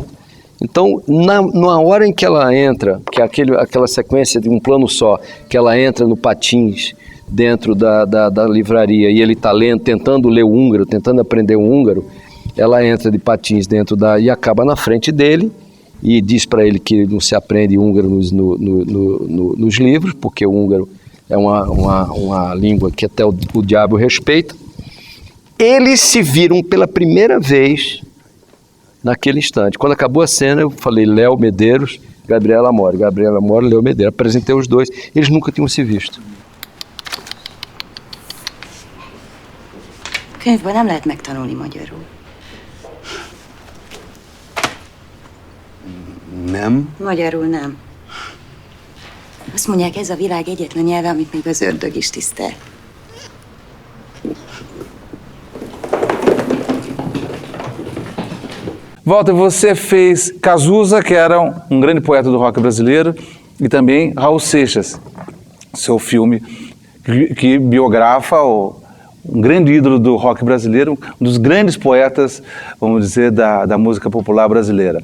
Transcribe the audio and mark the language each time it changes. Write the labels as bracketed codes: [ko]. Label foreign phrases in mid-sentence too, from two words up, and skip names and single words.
[pt] Então, na hora em que ela entra, que é aquela sequência de um plano só, que ela entra no Patins, dentro da livraria, e ele está lendo, tentando ler o húngaro, tentando aprender o húngaro, ela entra de patins e acaba na frente dele e diz para ele que não se aprende húngaro nos livros, porque o húngaro é uma língua que até o diabo respeita. Eles se viram pela primeira vez naquele instante. Quando acabou a cena, eu falei Léo Medeiros, Gabriela Amori, Léo Medeiros, apresentei os dois, eles nunca tinham se visto. [hu] Könyvből nem lehet megtanulni magyarul. Nem? Magyarul nem. Azt mondják, ez a világ egyetlen nyelve, amit még az ördög is tisztel. [pt] Walter, você fez Cazuza, que era um grande poeta do rock brasileiro, e também Raul Seixas, seu filme que biografa um grande ídolo do rock brasileiro, um dos grandes poetas, vamos dizer, da música popular brasileira.